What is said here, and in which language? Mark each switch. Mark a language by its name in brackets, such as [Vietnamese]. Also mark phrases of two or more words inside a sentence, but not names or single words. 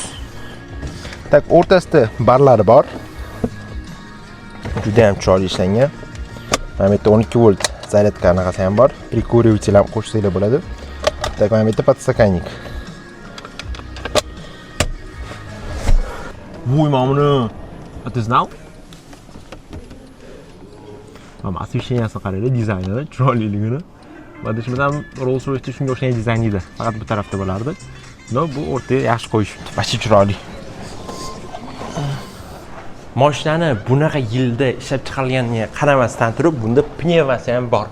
[Uzbek] Tak, o'rtasida barlari bor. Juda ham chiroyli ishlangan. Mana bu yerda 12 volt zaryadka anaqasi ham bor. Prikуриватель ham qo'shsanglar bo'ladi. Tak, mana bu yerda подстаканник. Vuy mamuni. [English] What is now? [Uzbek] Mana освещениесini qaranglar, dizaynini, chiroyliligini. Madishimdan Rolls-Royce shunga o'xshagan dizayn edi. Faqat bu tarafda bo'lardi. No, bu o'rtaga yaxshi qo'yishibdi. Bashi chiroyli. Mashinani bunaqa yilda ishlab chiqarilganiga qaramasdan turib, bunda pnevmasi ham bor.